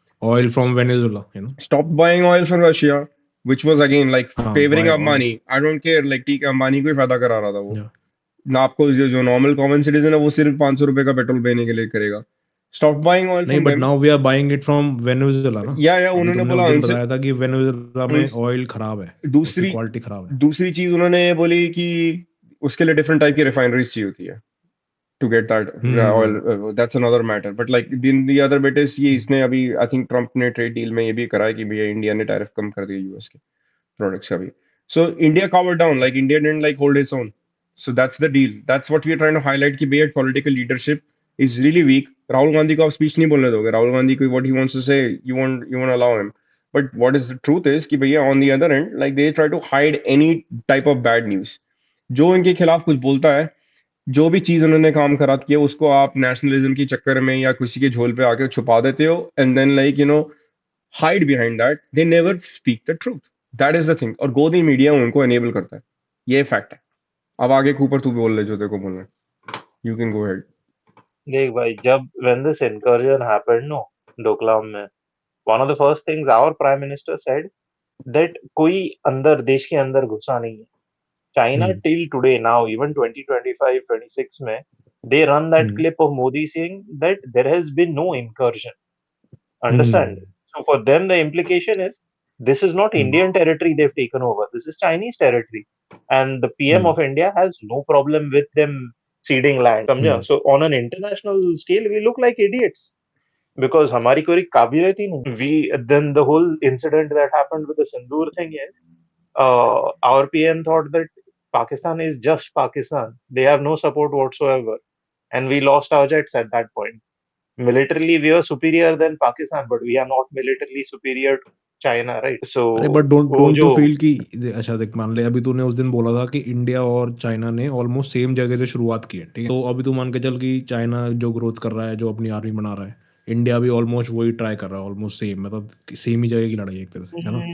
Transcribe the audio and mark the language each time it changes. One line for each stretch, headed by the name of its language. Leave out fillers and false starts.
English: oil from Venezuela, you know. stopped buying oil from Russia, which was again like
Hindi: हाँ
English: favoring buy oil. Ambani. I don't care, like
Hindi: ठीक है अंबानी को ही फायदा करा रहा था वो.
English: Yeah.
Hindi: ना आपको जो नॉर्मल कॉमन सिटीजन है वो सिर्फ 500 रुपए का पेट्रोल लेने के लिए करेगा.
English: stop buying oil
Hindi: नहीं
English: From but them. Now we are buying it from Venezuela ना.
Hindi: या अभी उन्होंने तुमने बोला उस दिन उनसे बताया था कि वेनेजुएला में उन- ऑयल खराब है, उसकी दूसरी क्वालिटी खराब है. दूसरी चीज उन्होंने बोली कि उसके लिए डिफरेंट टाइप की रिफाइनरीज चाहिए होती है
English: to get that oil. Hmm That's another matter. But like the other bit is
Hindi: ये इसने अभी
English: I think
Hindi: ट्रम्प ने ट्रेड डील में ये भी करा है कि भैया इंडिया ने टैरिफ कम कर दिया यूएस के प्रोडक्ट्स का भी.
English: So India cowered down, like India didn't like hold its own. So that's the deal. That's what we are trying to highlight
Hindi: कि भैया
English: political leadership is really weak.
Hindi: Rahul Gandhi को आप स्पीच नहीं बोलने दोगे.
English: राहुल गांधी को what he wants to say, you won't allow him. But what is the truth is
Hindi: कि भैया
English: on the other end, like they try to hide any type of bad news.
Hindi: जो इनके खिलाफ कुछ बोलता है, जो भी चीज उन्होंने काम खराब किया उसको आप नेशनलिज्म के चक्कर में या किसी के झोल पे आके छुपा देते हो
English: And then like hide behind that. They never speak the truth. That is the thing.
Hindi: और गोदी मीडिया उनको एनेबल करता है. ये फैक्ट है. अब आगे ऊपर तू बोल ले जो तेरे को बोलना है.
English: You can go head.
Hindi: देख भाई, जब
English: when this incursion happened, no,
Hindi: Doklam में,
English: one of the first things our prime minister said that
Hindi: कोई अंदर देश के अंदर घुसा नहीं है.
English: China hmm till today now, even 2025, 26 में, they run that hmm clip of Modi saying that there has been no incursion. Understand? Hmm So for them, the implication is this is not hmm Indian territory they've taken over. This is Chinese territory, and the PM of India has no problem with them ceding land.
Hindi: समझा? हम्म
English: So on an international scale, we look like idiots because
Hindi: हमारी कोई काबिलियत ही नहीं.
English: We then the whole incident that happened with the Sindoor thing is our PM thought that Pakistan is just Pakistan. They have no support whatsoever, and we lost our jets at that point. Militarily, we are superior than Pakistan, but we are not militarily superior to China, right? So, अरे but don't
Hindi: वो
English: don't
Hindi: जो you feel कि अच्छा देख मान ले अभी तूने उस दिन बोला था कि इंडिया और चाइना ने ऑलमोस्ट सेम जगह से शुरुआत की है, ठीक है. तो अभी तू मान के चल कि चाइना जो ग्रोथ कर रहा है, जो अपनी आर्मी बना रहा है, इंडिया भी ऑलमोस्ट वही ट्राई कर रहा है, ऑलमोस्ट सेम, मतलब सेम ही जगह की लड़ाई है एक तरह से, है ना.